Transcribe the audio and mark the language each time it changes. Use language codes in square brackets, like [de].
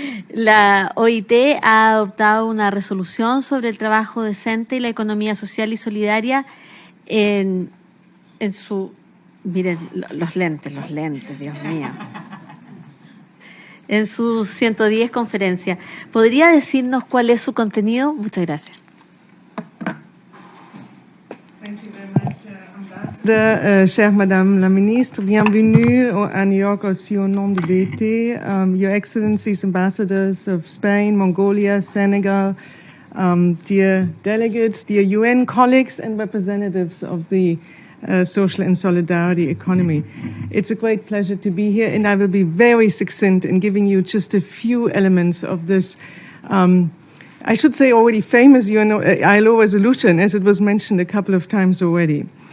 [es] La OIT ha adoptado una resolución sobre el trabajo decente y la economía social y solidaria en su... Miren, los lentes, Dios mío. En su 110 conferencia. ¿Podría decirnos cuál es su contenido? Muchas gracias. [en] Thank you very much, [fr] Ambassador, chère Madame la Ministre, bienvenue à New York aussi au nom de l'ET. [en] Your Excellencies, Ambassadors of Spain, Mongolia, Senegal, dear delegates, dear UN colleagues and representatives of the social and solidarity economy. It's a great pleasure to be here, and I will be very succinct in giving you just a few elements of this, I should say already famous ILO resolution, as it was mentioned a couple of times already.